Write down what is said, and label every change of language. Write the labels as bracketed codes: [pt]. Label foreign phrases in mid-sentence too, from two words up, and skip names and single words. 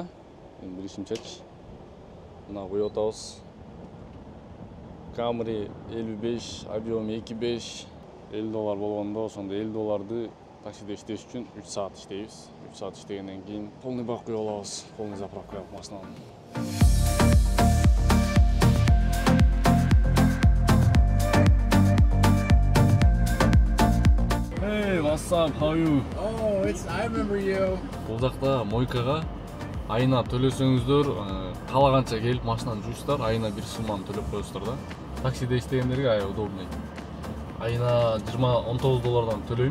[ky] Билишимчечи. Мына коюп атабыз. Camry 55, объем 2.5, $50 болгондо, ошондо $50 таксиде иштеш үчүн 3 саат иштейбиз. 3 саат иштегенден кийин [ru] полный бак [ky] куюп алабыз. [ru] Полный заправка [ky] кылып машинаны. [en] Hey, what's up? How are you? Oh, I remember you. [ky] Бул жакта мойкага айына төлөсөңүздөр, каалаганча келип машинаны жуучтар, айына бир сумманы төлөп коесуздар да. Таксиде иштегендерге аябай удобный. Айына $19 төлөйм.